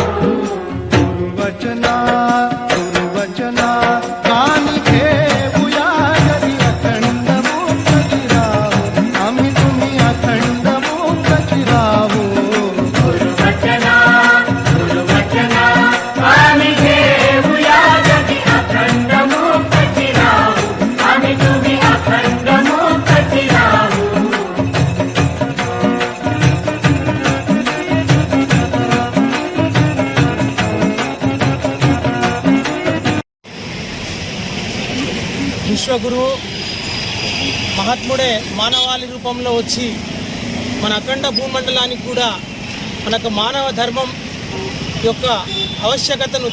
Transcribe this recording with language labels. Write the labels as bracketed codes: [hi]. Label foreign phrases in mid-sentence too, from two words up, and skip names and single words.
[mr] गुरुवचना कानी घेऊया जगी अखंड मुक्त चिराहो आम्ही तुम्ही अखंड मुक्त चिराहो. गुरुवचना कानी घेऊया जगी अखंड मुक्त चिराहो आम्ही तुम्ही अखंड मुक्त चिराहो. [te] విశ్వగురు మహాత్ముడే మానవాళి రూపంలో వచ్చి మన అఖండ భూమండలానికి కూడా మనకు మానవ ధర్మం యొక్క ఆవశ్యకతను